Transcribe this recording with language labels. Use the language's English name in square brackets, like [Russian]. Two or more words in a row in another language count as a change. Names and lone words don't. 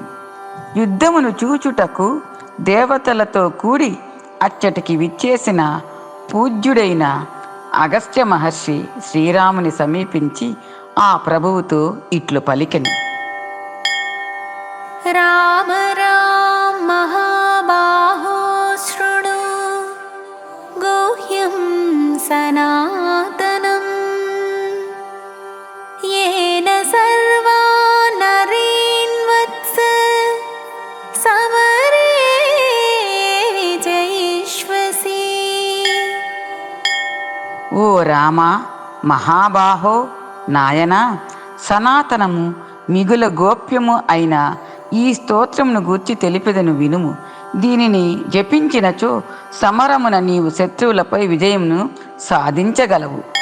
[Telugu] యుద్ధమును చూచుటకు దేవతలతో కూడి అచ్చటికి విచ్చేసిన పూజ్యుడైన అగస్త్య మహర్షి శ్రీరాముని సమీపించి ఆ ప్రభువుతో ఇట్లు పలికెను. [Sanskrit] రామ రామ మహాబాహో శృణు గుహ్యం సనాతనం येन सर्वा नरीन् वत्स समरे [Telugu] ఓ రామ మహాబాహో నాయనా, సనాతనము మిగుల గోప్యము అయిన ఈ స్తోత్రమును గూర్చి తెలిపెదను వినుము. దీనిని జపించినచో సమరమున నీవు శత్రువులపై విజయమును సాధించగలవు.